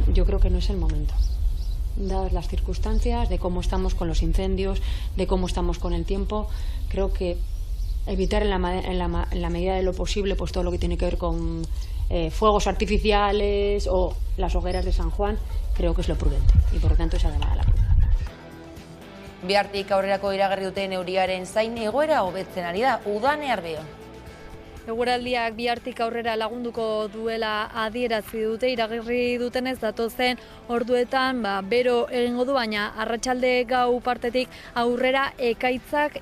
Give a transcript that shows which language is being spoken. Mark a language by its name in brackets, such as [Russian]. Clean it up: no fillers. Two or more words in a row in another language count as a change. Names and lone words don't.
[Spanish] Yo creo que no es el momento. Dadas las circunstancias, de cómo estamos con los incendios, de cómo estamos con el tiempo, creo que evitar en la medida de lo posible pues todo lo que tiene que ver con fuegos artificiales o las hogueras de San Juan, creo que es lo prudente y por lo tanto esa llamada a la prudencia. [Basque] Bihartik aurrerako iragarri duten euriaren zain egoera hobetzen ari da, Udane Arbeo. Eguraldiak bihartik aurrera lagunduko duela adierazi dute, iragarri dutenez datozen orduetan bero egingo du, baina arratsalde gau partetik aurrera ekaitzak